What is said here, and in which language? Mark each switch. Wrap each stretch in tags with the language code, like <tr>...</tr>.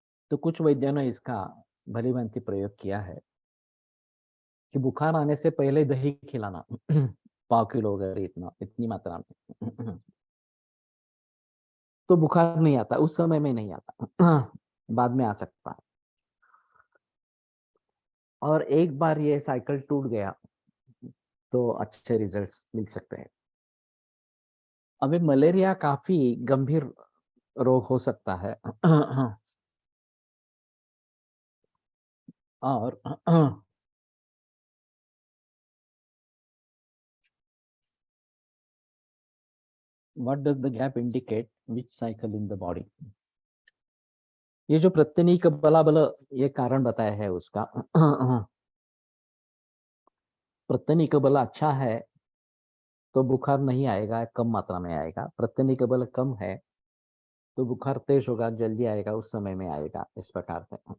<hi>तो कुछ वैद्यों ने इसका भली भांति प्रयोग किया है कि बुखार आने से पहले दही खिलाना, 1/4 किलो अगर इतना इतनी मात्रा में, तो बुखार नहीं आता, उस समय में नहीं आता, बाद में आ सकता है। और एक बार ये साइकिल टूट गया तो अच्छे रिजल्ट्स मिल सकते हैं। अभी मलेरिया काफी गंभीर रोग हो सकता है।</hi> <en>और what does the gap indicate which cycle in the body?</en> <hi>ये जो प्रत्यनीक बलाबल ये कारण बताया है उसका। प्रत्यनीक बल अच्छा है तो बुखार नहीं आएगा, कम मात्रा में आएगा। प्रत्यनीक बल कम है तो बुखार तेज होगा, जल्दी आएगा, उस समय में आएगा, इस प्रकार से।</hi>